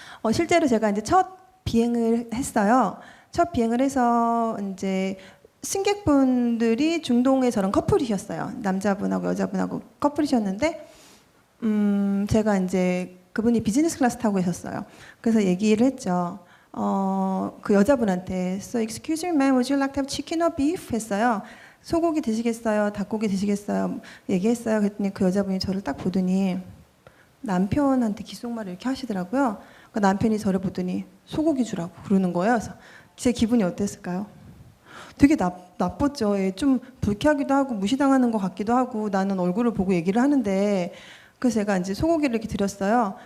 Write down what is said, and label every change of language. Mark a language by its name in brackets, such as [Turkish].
[Korean] 실제로 제가 이제 첫 비행을 했어요. 첫 비행을 해서 이제 승객분들이 중동의 저런 커플이셨어요. 남자분하고 여자분하고 커플이셨는데, 제가 이제 그분이 비즈니스 클래스 타고 계셨어요. 그래서 얘기를 했죠. 그 여자분한테 [English] So excuse me, ma'am, would you like to have chicken or beef? [Korean] 했어요. 소고기 드시겠어요? 닭고기 드시겠어요? 얘기했어요. 그랬더니 그 여자분이 저를 딱 보더니 남편한테 귓속말을 이렇게 하시더라고요. 그 남편이 저를 보더니 소고기 주라고 그러는 거예요. 그래서 제 기분이 어땠을까요? 되게 나빴죠. 좀 불쾌하기도 하고 무시당하는 것 같기도 하고 나는 얼굴을 보고 얘기를 하는데 그래서 제가 이제 소고기를 이렇게 드렸어요.